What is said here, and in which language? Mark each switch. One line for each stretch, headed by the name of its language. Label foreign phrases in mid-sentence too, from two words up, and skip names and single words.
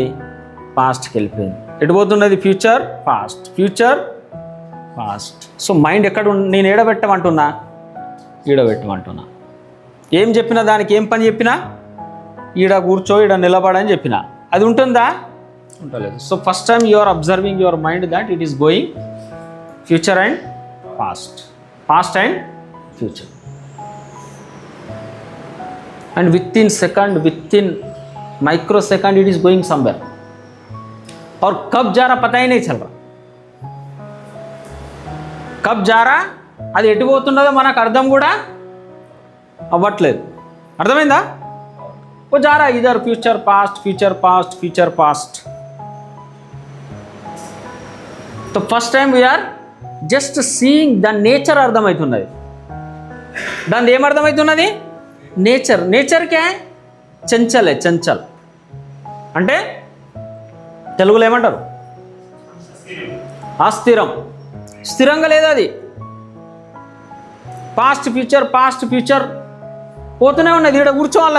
Telugu: పాస్ట్కి వెళ్ళిపోయింది. ఎటు పోతున్నది?
English: future past.
Telugu: సో మైండ్ ఎక్కడ నేను ఈడబెట్టమంటున్నా? ఏం చెప్పినా దానికి ఏం పని చెప్పినా? ఈడ కూర్చో, ఈడ నిలబడని చెప్పినా అది ఉంటుందా? ఉండలేదు.
English: So first time you are observing your mind that it is going future and past and future. And within microsecond it is going somewhere.
Hindi: और कब जा रहा पता ही नहीं चल रहा. कब जा रहा
Telugu: అది ఎటు పోతున్నదో మనకు అర్థం కూడా అవ్వట్లేదు. అర్థమైందా?
Hindi: ఓ जा रहा इधर
English: future past. तो first time we are just seeing the nature అర్థమవుతున్నది.
Telugu: దాని ఏం అర్థమవుతున్నది? నేచర్
Hindi: क्या चंचल.
Telugu: అంటే తెలుగులో ఏమంటారు? అస్థిరం. స్థిరంగా లేదు అది.
English: past future
Telugu: పోతూనే ఉన్నది. ఇక్కడ కూర్చోవాలి.